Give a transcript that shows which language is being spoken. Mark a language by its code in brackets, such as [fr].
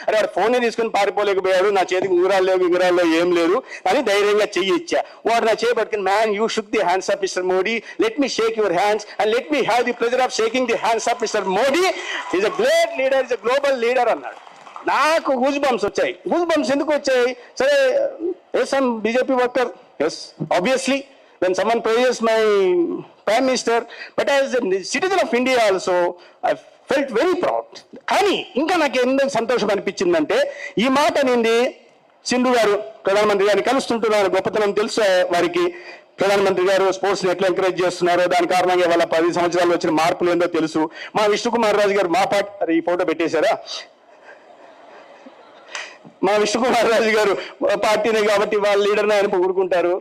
[te] అరే వాడు ఫోనే తీసుకుని పారిపోలేకపోయాడు, నా చేతికి ఉంగరాల్లో ఏం లేదు అని ధైర్యంగా చెయ్యి ఇచ్చా. వాడు నా చేయి పట్టుకుని [en] Man you shook the hands of mister Modi, let me shake your hands and let me have the pleasure of shaking the hands of mister Modi, is a great leader, is a global leader అన్నాడు. [te] నాకు goose bumps వచ్చాయి. Goose bumps ఎందుకు వచ్చాయి? [en] సరే yes I'm BJP worker, yes obviously when someone praises my prime minister, but as a citizen of India also I felt very proud. [te] కానీ ఇంకా నాకు ఎందుకు సంతోషం అనిపించిందంటే, ఈ మాట నింది సింధు గారు ప్రధానమంత్రి గారిని కలుస్తుంటున్నారు, గొప్పతనం తెలుసు వారికి. ప్రధానమంత్రి గారు స్పోర్ట్స్ ని ఎట్లా ఎంకరేజ్ చేస్తున్నారో దాని కారణంగా వాళ్ళ 10 సంవత్సరాలు వచ్చిన మార్పులు ఏందో తెలుసు. మా విష్ణుకుమార్ రాజు గారు మా పార్టీ, ఈ ఫోటో పెట్టేశారా, మా విష్ణుకుమార్ రాజు గారు పార్టీనే కాబట్టి వాళ్ళ లీడర్ని ఆయన పొగుడుకుంటారు.